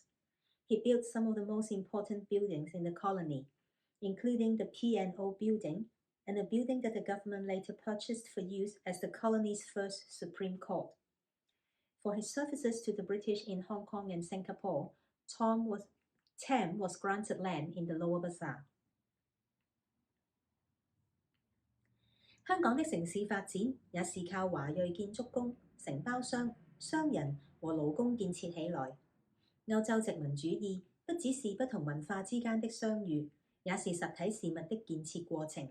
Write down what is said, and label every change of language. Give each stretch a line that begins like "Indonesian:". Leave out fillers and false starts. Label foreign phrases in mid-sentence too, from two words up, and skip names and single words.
English: He built some of the most important buildings in the colony, including the P&O building and a building that the government later purchased for use as the colony's first Supreme Court. For his services to the British in Hong Kong and Singapore, Tam was granted land in the Lower Bazaar.
Chinese: 香港的城市發展也是靠華裔建築工、承包商、商人和勞工建設起來。歐洲殖民主義不只是不同文化之間的相遇，也是實體事物的建設過程。